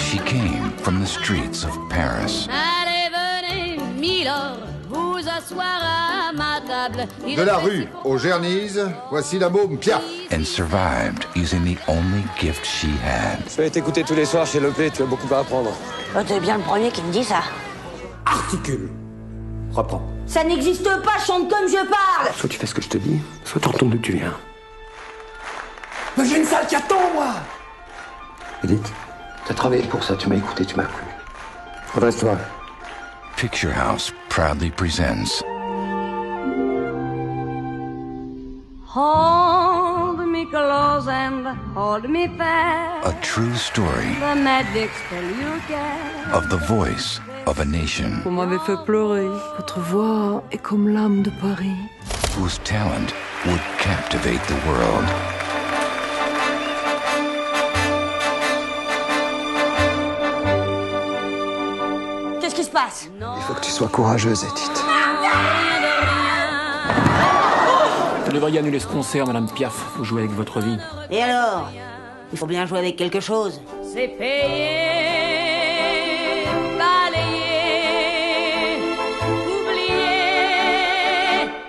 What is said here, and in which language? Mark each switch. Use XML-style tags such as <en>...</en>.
<en>She came from the streets of Paris.</en> <fr>Allez, venez, milord, vous asseoir à ma table. De la rue aux Gernizes, voici la môme Piaf.</fr> <en>And survived using the only gift she had.</en> <fr>Je vais t'écouter tous les soirs chez Lepé, tu as beaucoup à apprendre. Oh, t'es bien le premier qui me dit ça. Articule. Reprends. Ça n'existe pas, chante comme je parle. Soit tu fais ce que je te dis, soit tu retournes d'où tu viens. Mais j'ai une sale caton, moi. Edith, t'as travaillé pour ça, tu m'as écouté, tu m'as plu. Redresse-toi.</fr> <en>Picture House proudly presents Hold me close and hold me fast. a true story The magic spell you cast. of the voice of a nation</en> <fr>Vous m'avez fait pleurer. Votre voix est comme l'âme de Paris.</fr> <en>whose talent would captivate the world.</en> <fr>Qu'est-ce qui se passe? Il faut que tu sois courageuse, Edith. Vous devriez annuler ce concert, Madame Piaf. Vous jouez avec votre vie. Et alors? Il faut bien jouer avec quelque chose. C'est payé, balayé, oublié.</fr>